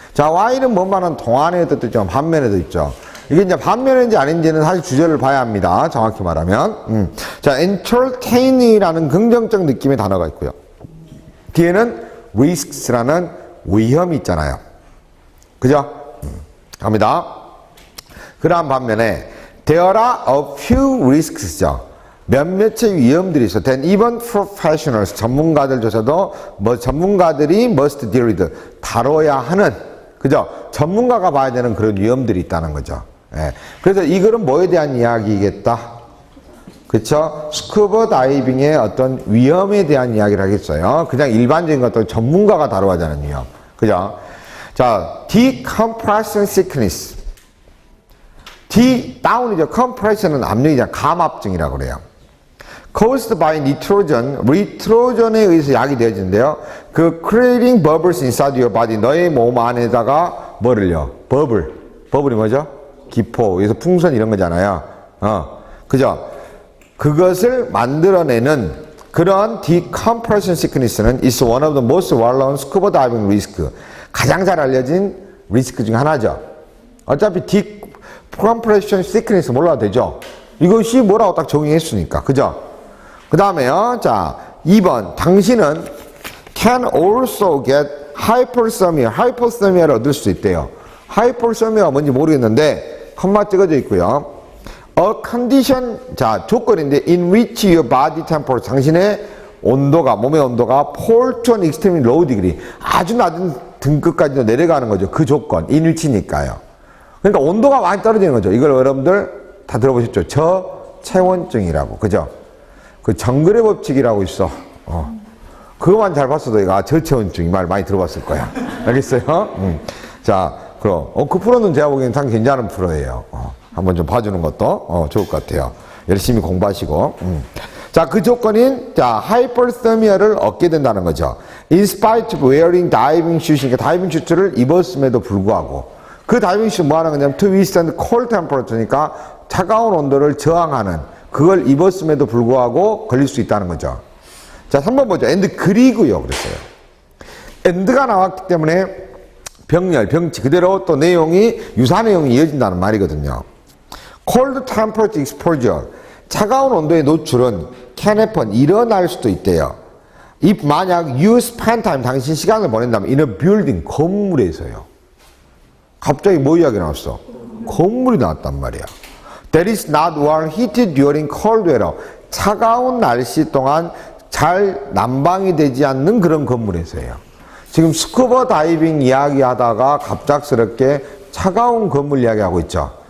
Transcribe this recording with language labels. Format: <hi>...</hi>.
<ko>자, while은 뭐만한 동안에도 있죠. 반면에도 있죠. 이게 이제 반면인지 아닌지는 사실 주제를 봐야 합니다. 정확히 말하면. 자, entertain이라는 긍정적 느낌의 단어가 있고요. 뒤에는 risks라는 위험이 있잖아요. 그죠? 갑니다. 그러한 반면에</ko> <en>there are a few risks죠.</en> <ko>몇몇의 위험들이 있어.</ko> <en>then even professionals,</en> <ko>전문가들조차도 뭐 전문가들이</ko> <en>must deal with,</en> <ko>다뤄야 하는, 그죠? 전문가가 봐야 되는 그런 위험들이 있다는 거죠. 그래서 이 글은 뭐에 대한 이야기겠다? 그쵸? 스쿠버 다이빙의 어떤 위험에 대한 이야기를 하겠어요. 그냥 일반적인 것도 전문가가 다뤄야 되는 위험. 그죠? 자, decompression sickness. D, 다운이죠. compression은 압력이잖아. 감압증이라고 그래요.</ko> <en>caused by nitrogen</en> <ko>에 의해서 약이 되어지는데요.</ko> <en>그 creating bubbles inside your body,</en> <ko>너의 몸 안에다가 뭐를요? 버블이 뭐죠? 기포, 여기서 풍선 이런 거잖아요. 그죠? 그것을 만들어내는 그런</ko> <en>decompression sickness는 is one of the most well-known scuba diving risk.</en> <ko>가장 잘 알려진 리스크 중 하나죠. 어차피 decompression sickness 몰라도 되죠. 이것이 뭐라고 딱 정의했으니까. 그죠? 그 다음에요. 자, 2번. 당신은</ko> <en>can also get</en> <ko>hypothermia를 얻을 수 있대요. hypothermia가 뭔지 모르겠는데 컴마 찍어져 있고요.</ko> <en>A condition,</en> <ko>자, 조건인데</ko> <en>in which your body temperature,</en> <ko>당신의 온도가, 몸의 온도가</ko> <en>fall to an extremely low degree,</en> <ko>아주 낮은 등급까지 내려가는 거죠. 그 조건,</ko> <en>in which</en> <ko>니까요. 그러니까 온도가 많이 떨어지는 거죠. 이걸 여러분들 다 들어보셨죠? 저체온증이라고. 그죠? 그 정글의 법칙이라고 있어. 그거만 잘 봤어도 이거 저체온증 이 말 많이 들어봤을 거야. 알겠어요? 자, 그럼 그 프로는 제가 보기엔 참 괜찮은 프로예요. 한번 좀 봐주는 것도 좋을 것 같아요. 열심히 공부하시고. 자, 그 조건인 hypothermia를 얻게 된다는 거죠.</ko> <en>In spite of wearing diving shoes,</en> <ko>그러니까 다이빙 슈트를 입었음에도 불구하고 그 다이빙 슈트 뭐 하는 거냐면</ko> <en>to withstand cold temperature</en> <ko>니까 차가운 온도를 저항하는 그걸 입었음에도 불구하고 걸릴 수 있다는 거죠. 자, 3번 보죠. and 그리고요. 그랬어요. and가 나왔기 때문에 병렬, 병치 그대로 또 내용이 유사 내용이 이어진다는 말이거든요.</ko> <en>cold temperature exposure,</en> <ko>차가운 온도의 노출은</ko> <en>can happen,</en> <ko>일어날 수도 있대요.</ko> <en>if</en> <ko>만약</ko> <en>you spend time,</en> <ko>당신 시간을 보낸다면</ko> <en>in a building,</en> <ko>건물에서요. 갑자기 뭐 이야기 나왔어? 건물이 나왔단 말이야.</ko> <en>that is not well heated during cold weather,</en> <ko>차가운 날씨 동안 잘 난방이 되지 않는 그런 건물에서요. 지금 스쿠버 다이빙 이야기 하다가 갑작스럽게 차가운 건물 이야기하고 있죠.</ko>